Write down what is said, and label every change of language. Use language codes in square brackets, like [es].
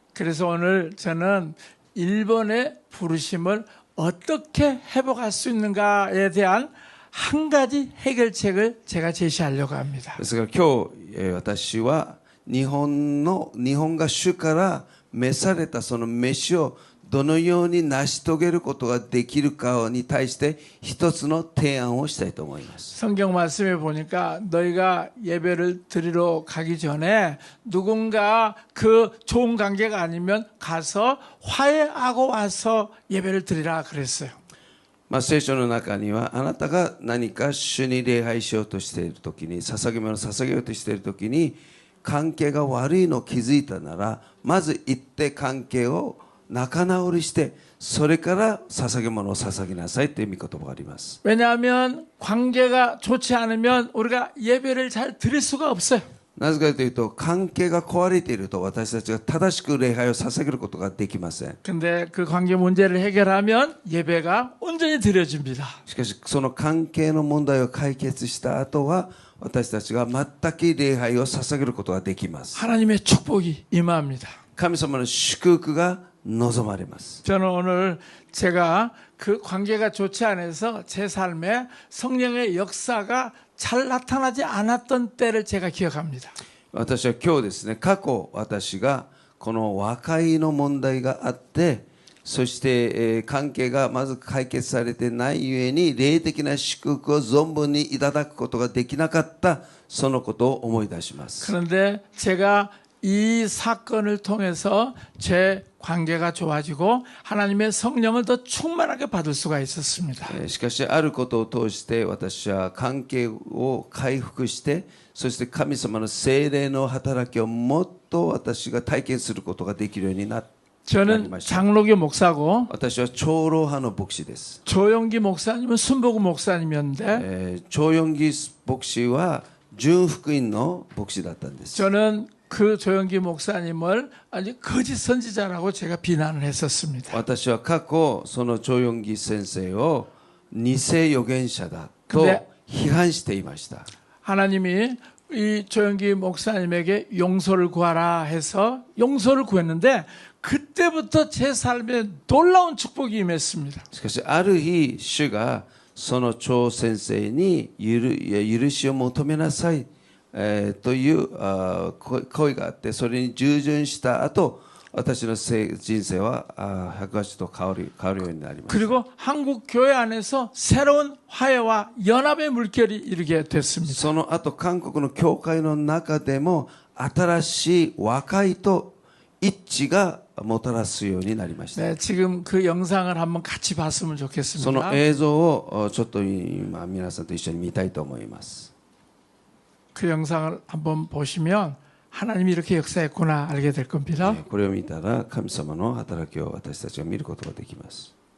[ko] 그래서 오늘 저는 일본의 부르심을 어떻게 회복할 수 있는가에 대한 한 가지 해결책을 제가 제시하려고 합니다. [ja] ですから今日私は日本が主から召されたその召しをどのように成し遂げることができるかに対して一つの提案をしたいと思います。 [ko] 성경 말씀에 보니까 너희가 예배를 드리러 가기 전에 누군가 그 좋은 관계가 아니면 가서 화해하고 와서 예배를 드리라 그랬어요. [ja] 聖書の中にはあなたが何か主に礼拝しようとしているときに捧げ物を捧げようとしているときに関係が悪いのを気づいたならまず行って関係を仲直りしてそれから捧げ物を捧げなさいという御言葉があります。 [ko] 왜냐하면 관계가 좋지 않으면 우리가 예배를 잘 드릴 수가 없어요. [ja] なぜかというと関係が壊れていると私たちが正しく礼拝を捧げることができません。 [ko] 근데 그 관계 문제를 해결하면 예배가 온전히 드려집니다. [ja] しかしその関係の問題を解決した後は私たちが全く礼拝を捧げることができます。 [ko] 하나님의 축복이 임합니다. [ja] 神様の祝福が望まれます。 [ko] 저는 오늘 제가 그 관계가 좋지 않아서 제 삶에 성령의 역사가 잘 나타나지 않았던 때를 제가 기억합니다. [ja] 私は今日ですね過去私がこの和解の問題があってそして関係がまず解決されてないゆえに霊的な祝福を存分にいただくことができなかったそのことを思い出します。 [ko] 그런데 제가 이 사건을 통해서 제 관계가 좋아지고 하나님의 성령을 더 충만하게 받을 수가 있었습니다. [ja] しかしあることを通して私は関係を回復してそして神様の聖霊の働きをもっと私が体験することができるようになっ [ko] 저는 장로교 목사고 [ja] 私は長老派の牧師です。 [ko] 조영기 목사님은 순복음 목사님이었는데 [ja] 長四義牧師は純福音の牧師だったんです。 [ko] 저는 그 조영기 목사님을 아주 거짓 선지자라고 제가 비난을 했었습니다. [ja] 私は過去その長四義先生を偽預言者だと批判していました。 [ko] 하나님이 이 조영기 목사님에게 용서를 구하라 해서 용서를 구했는데 그때부터 제 삶에 놀라운 축복이 임했습니다. [ja] しかしある日主がその張先生に許しを求めなさい、という声があって、それに従順した後、私の人生は180度変わるようになりました。 [ko] 그리고 한국 교회 안에서 새로운 화해와 연합의 물결이 일게 됐습니다. [ja] その後韓国の教会の中でも新しい和解と一致がもたらすようになりました。 [ko] 네, 지금 그 영상을 한번 같이 봤으면 [ja] そ [ko] 좋겠습니다. [ja] の映像をちょっと今皆さんと一緒に見たいと思います。 [ko] 그 영상을 한번 보시면 하나님이 이렇게 역사했구나 알게 될 겁니다. [ja] これを見たら神様の働きを私たちが見ることができます。